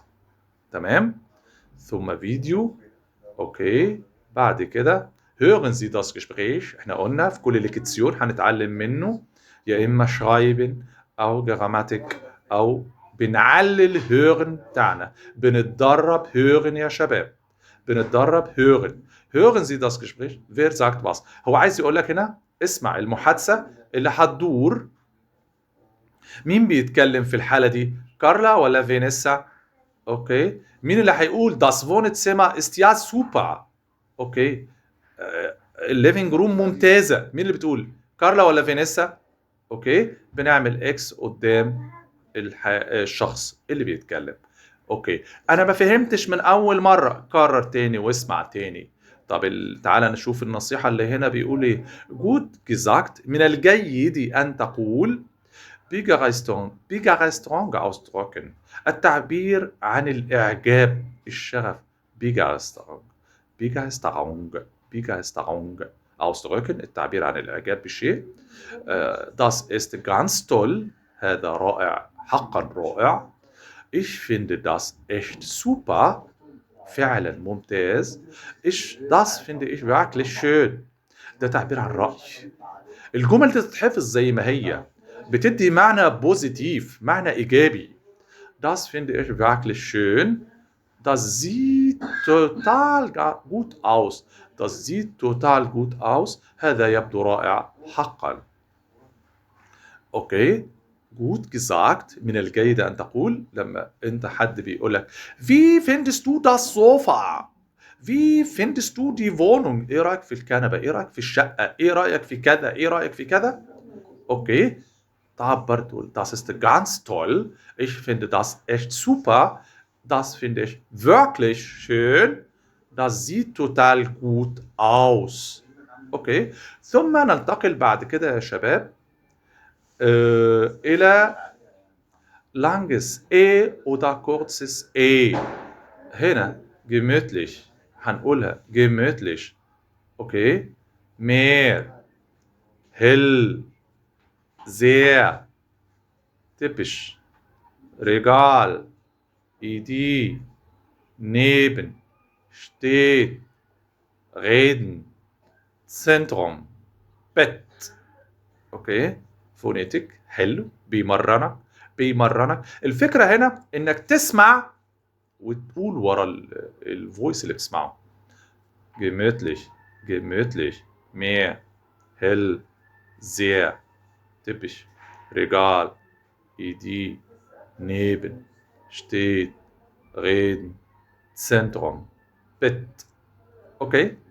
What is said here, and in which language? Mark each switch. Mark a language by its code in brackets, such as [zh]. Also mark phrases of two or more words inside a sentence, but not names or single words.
[ar] تمام؟ ثم فيديو. أوكي، بعد كده [de] hören Sie das Gespräch. [ar] احنا قلنا في كل ليكتسيون هنتعلم منه يا إما شرايبن أو جراماتيك أو بنعلل hören بتاعنا، بنتدرب hören يا شباب، بنتدرب hören. [de] hören Sie das Gespräch. Wer sagt was؟ [ar] هو عايز يقول لك هنا اسمع المحادثة اللي هتدور. مين بيتكلم في الحالة دي؟ كارلا ولا فينيسا؟ اوكي، مين اللي هيقول [de] das Wohnzimmer ist ja super؟ [ar] اوكي، الليفينج روم ممتازه، مين اللي بتقول؟ كارلا ولا فينيسا؟ اوكي، بنعمل اكس قدام الشخص اللي بيتكلم. اوكي، انا ما فهمتش من اول مره، كرر تاني واسمع تاني. طب تعالى نشوف النصيحه اللي هنا بيقول ايه. [de] gut gesagt, [ar] من الجيد ان تقول [de] Begeisterung ausdrücken، [ar] التعبير عن الإعجاب، الشغف. [de] Begeisterung ausdrücken، [ar] التعبير عن الإعجاب بالشيء. [de] Das ist ganz toll، [ar] هذا رائع، حقا رائع. [de] Ich finde das echt super، [ar] فعلا ممتاز. [de] Das finde ich wirklich schön، [ar] ده تعبير عن رأي. الجمل تتحفظ زي ما هي، بتدي معنى بوزيتيف، معنى إيجابي. [de] Das finde ich wirklich schön. Das sieht total gut aus. Das sieht total gut aus. [ar] هذا يبدو رائع حقا. أوكي، [de] gut gesagt، [ar] من الجيد أن تقول لما أنت حد بيقولك [de] Wie findest du das Sofa؟ Wie findest du die Wohnung؟ [ar] إيه رأيك في الكنبة؟ إيه رأيك في الشقة؟ إيه رأيك في كذا؟ إيه رأيك في كذا؟ [de] Okay, [ar] تعبر تقول [de] das ist ganz toll. Ich finde das echt super. Das finde ich wirklich schön. Das sieht total gut aus. [ar] Okay, ثم ننتقل بعد كده يا شباب إلى [de] langes E oder kurzes E. هنا gemütlich. هنقولها gemütlich. اوكي. mehr. hell. sehr. typisch. Regal. Idee. neben. steht. reden. Zentrum. bett. [ar] اوكي. فونيتك حلو، بيمرنك. الفكره هنا انك تسمع وتقول ورا الفويس اللي بتسمعه. [de] gemütlich. gemütlich. mehr. hell. sehr. typisch. Regal. Idee. neben. steht. reden. Zentrum. bett. okay.